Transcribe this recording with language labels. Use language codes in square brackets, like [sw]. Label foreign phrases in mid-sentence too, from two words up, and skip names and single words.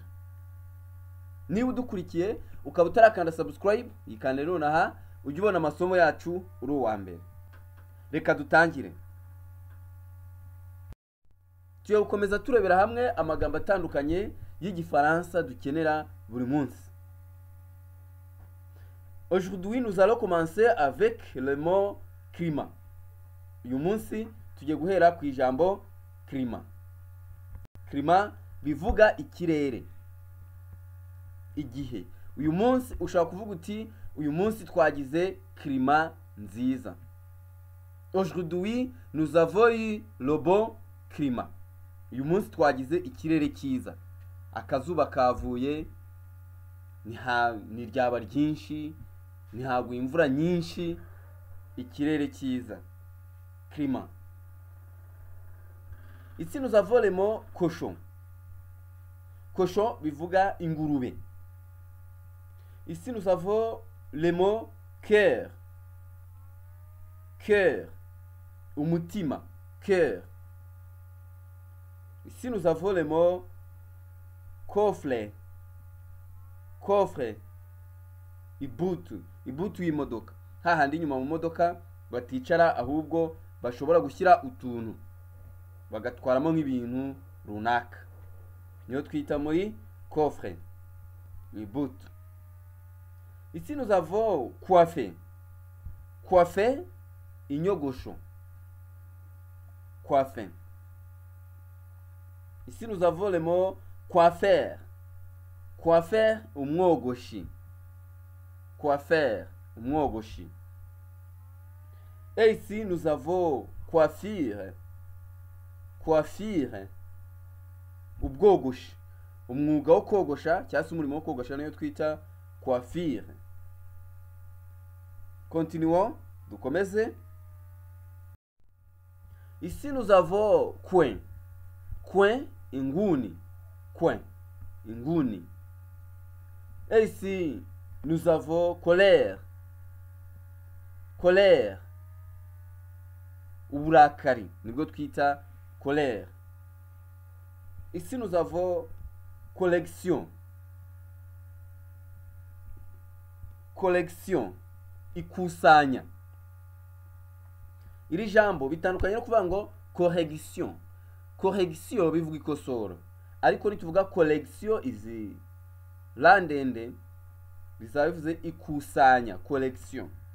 [rw] Niba udukurikiye ukaba utarakanda subscribe yikande nonaha ujye ubona amasomo yacu uri uwa mbere. Reka dutangire. Tugiye gukomeza turebera hamwe amagambo atandukanye y'igifaransa dukenera buri munsi. [fr] Aujourd'hui, nous allons commencer avec le mot climat. [rw] Uyu munsi tugiye guhera ku ijambo climat. Climat bivuga ikirere, igihe. Uyu munsi ushaka kuvuga uti uyu munsi twagize climat nziza. Aujourd'hui, nous avons eu le bon climat. Uyu munsi twagize ikirere cyiza. Akazuba kavuye, ni ryaba ryinshi, ntihabwa imvura nyinshi, ikirere cyiza. Climat. [fr] Ici nous avons le mot cochon. [rw] Cochon bivuga ingurube. [fr] Ici nous avons le mot cœur. [rw] Cœur. Umutima. Cœur. [fr] Ici nous avons le mot coffre. Coffre. [rw] Ibutu y'imodoka. Hahandi inyuma mu modoka baticara ahubwo bashobora gushyira utuntu bagatwaramo nk'ibintu runaka, niyo twita muri coffre. [fr] Ibutu. Ici nous avons coiffer. [rw] Coiffer, inyogosho. Coiffer. [fr] Ici nous avons le mot coiffeur. [rw] Coiffeur, umwogoshi. Coiffeur, umwogoshi. [fr] Et ici nous avons coiffure. Coiffure, [rw] ubwogoshi. Umwuga wo kogosha cyangwa se umurimo wo kogosha niyo twita coiffure. [fr] Continuons, dukomeze. Ici nous avons coin. [rw] Coin, inguni. Coin, inguni. [fr] Et ici nous avons colère. Colère, [rw] uburakari nibwo twita colère. [fr] Ici nous avons collection. Collection, [rw] ikusanya. Iri jambo bitandukanye no kuvuga ngo correction. Correction bivuga ikosoro, ariko nituvuga collection izi landende bizaba bivuze ikusanya, collection.